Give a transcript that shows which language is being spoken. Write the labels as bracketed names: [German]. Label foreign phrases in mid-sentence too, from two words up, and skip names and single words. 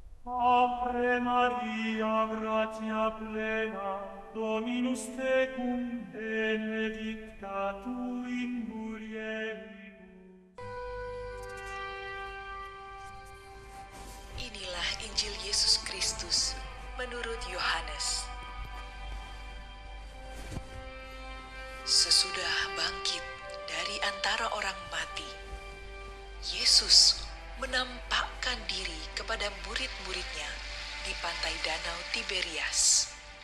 [Latin] Ave Maria, gratia plena, Dominus tecum, benedicta tu in mulieribus. [Indonesian] Inilah Injil Yesus Kristus menurut Yohanes. Sesudah bangkit dari antara orang mati, Yesus menampakkan diri kepada murid-muridnya di pantai Danau Tiberias.